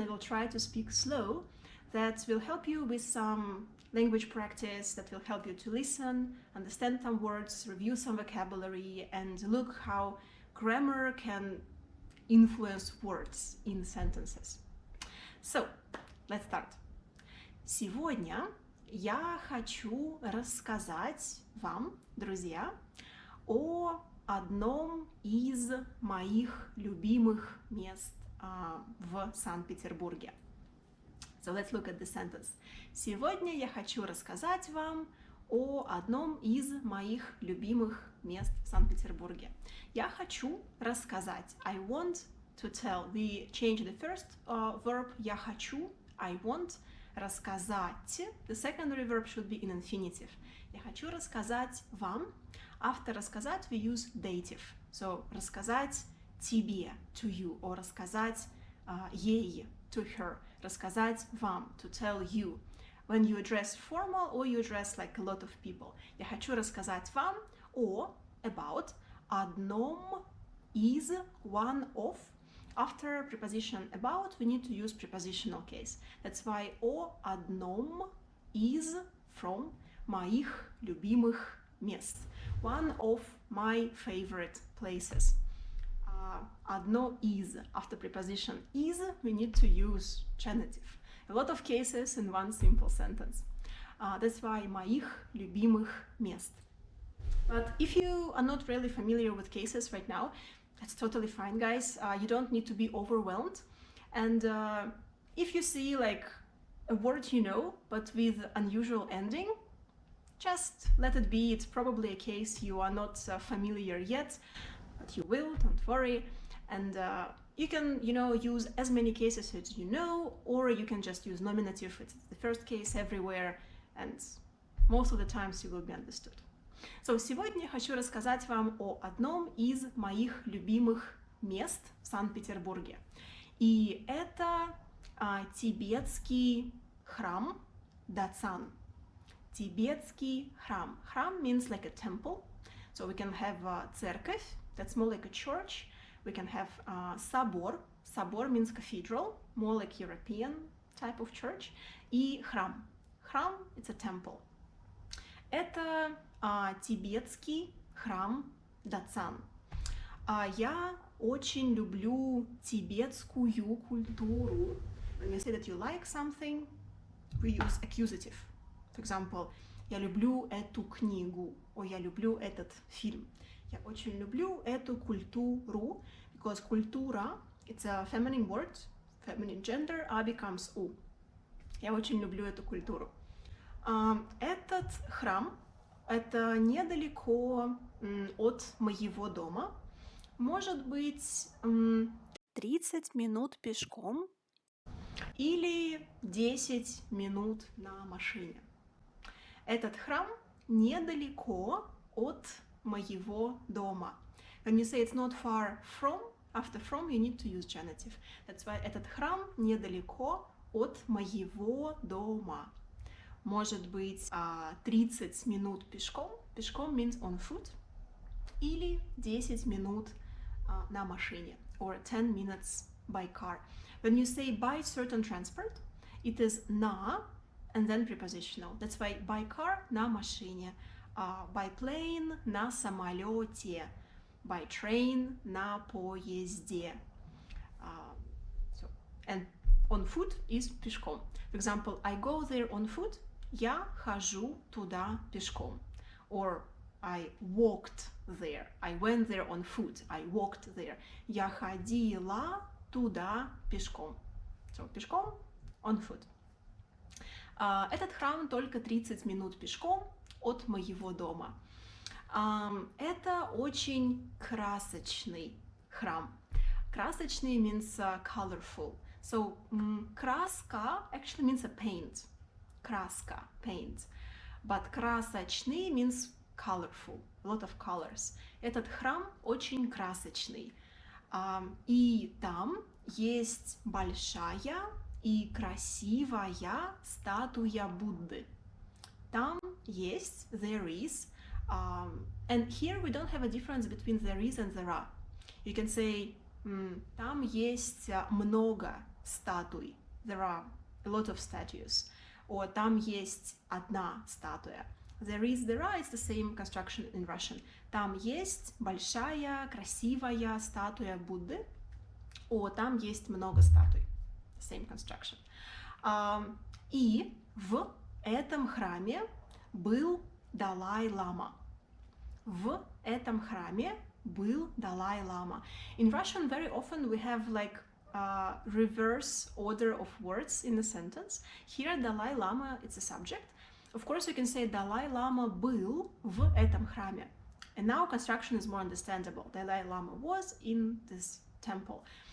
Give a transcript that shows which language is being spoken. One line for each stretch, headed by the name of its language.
English: I will try to speak slow. That will help you with some language practice, that will help you to listen, understand some words, review some vocabulary, and look how grammar can influence words in sentences. So, let's start.
Russian: Сегодня я хочу рассказать вам, друзья, о одном из моих любимых мест в Санкт-Петербурге.
English: So let's look at the sentence.
Russian: Сегодня я хочу рассказать вам о одном из моих любимых мест в Санкт-Петербурге. Я хочу рассказать.
English: I want to tell. We change the first verb.
Russian: Я хочу.
English: I want.
Russian: Рассказать.
English: The secondary verb should be in infinitive.
Russian: Я хочу рассказать вам.
English: After рассказать we use dative. So
Russian: рассказать тебе,
English: to you, or
Russian: рассказать ей,
English: to her.
Russian: Рассказать вам,
English: to tell you. When you address formal or you address like a lot of people.
Russian: Я хочу рассказать вам о, about, одном из,
English: one of. After preposition about, we need to use prepositional case. That's why
Russian: о одном из, from, моих любимых мест.
English: One of my favorite places.
Russian: Одно из.
English: After preposition is, we need to use genitive. A lot of cases in one simple sentence. That's why
Russian: моих любимых мест.
English: But if you are not really familiar with cases right now, that's totally fine, guys. You don't need to be overwhelmed. And if you see like a word you know, but with unusual ending, just let it be. It's probably a case you are not familiar yet. But you will, don't worry, and you can, use as many cases as you know, or you can just use nominative. It's the first case everywhere, and most of the times you will be understood.
Russian: So, сегодня я хочу рассказать вам о одном из моих любимых мест в Санкт-Петербурге. И это тибетский храм Дацан. Тибетский храм.
English: Храм means like a temple. So we can have церковь. That's more like a church. We can have собор. Собор means cathedral, more like European type of church.
Russian: И храм. Храм, it's a temple. Это тибетский храм Дацан. Я очень люблю тибетскую культуру.
English: When you say that you like something, we use accusative. For example,
Russian: я люблю эту книгу,
English: or
Russian: я люблю этот фильм. Я очень люблю эту культуру,
English: because культура, it's a feminine word, feminine gender, а becomes у.
Russian: Я очень люблю эту культуру. Этот храм, это недалеко от моего дома. Может быть, 30 минут пешком или 10 минут на машине. Этот храм недалеко от моего дома.
English: When you say it's not far from, after from you need to use genitive. That's why
Russian: этот храм недалеко от моего дома. Может быть 30 минут пешком.
English: Пешком means on foot.
Russian: Или 10 минут на машине.
English: Or 10 minutes by car. When you say by certain transport, it is на and then prepositional. That's why by car
Russian: на машине.
English: By plane
Russian: на самолете,
English: by train
Russian: на поезде.
English: And on foot is пешком. For example, I go there on foot.
Russian: Я хожу туда пешком.
English: Or I walked there. I went there on foot. I walked there.
Russian: Я ходила туда пешком.
English: So пешком, on foot.
Russian: Этот храм только 30 минут пешком от моего дома. Это очень красочный храм.
English: Красочный means colorful. So краска actually means a paint. Краска, paint. But красочный means colorful, a lot of colors.
Russian: Этот храм очень красочный. И там есть большая и красивая статуя Будды.
English: Там есть, there is, and here we don't have a difference between there is and there are. You can say,
Russian: там есть много статуй,
English: there are a lot of statues, or
Russian: там есть одна статуя.
English: There is, there are, it's the same construction in Russian.
Russian: Там есть большая, красивая статуя Будды, or там есть много статуй.
English: Same construction.
Russian: И в этом храме был Далай-лама. В этом храме был Далай-лама.
English: In Russian, very often we have like reverse order of words in a sentence. Here, Dalai-lama, it's a subject. Of course, you can say
Russian: Далай-лама был в этом храме.
English: And now construction is more understandable. Dalai-lama was in this temple.